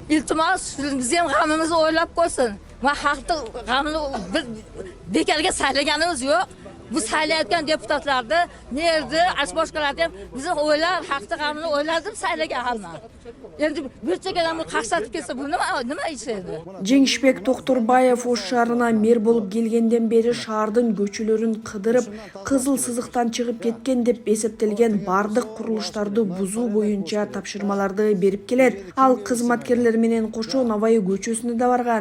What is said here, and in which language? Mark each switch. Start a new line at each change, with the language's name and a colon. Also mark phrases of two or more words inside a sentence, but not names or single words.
Uzbek: iltimos biz ham g'amimizni o'ylab qo'ysin. Va xalqni g'amini bir bekarga saylaganimiz yo'q. Bu saylayotgan deputatlarni, nerdi, boshqalarni ham bizni o'ylab, xalqni g'amini o'ylab deb saylagan hamma. Endi bir chekkadan bu qaqsatib ketsa bu nima ish edi?
Kyrgyz: Жеңишбек Токторбаев Ош шаарына мэр болуп келгенден бери шаардын көчөлөрүн кыдырып, кызыл сызыктан чыгып кеткен деп эсептелген бардык курулуштарды бузуу боюнча тапшырмаларды берип келет. Ал кызматкерлер менен кошо Навай көчөсүнө да барган.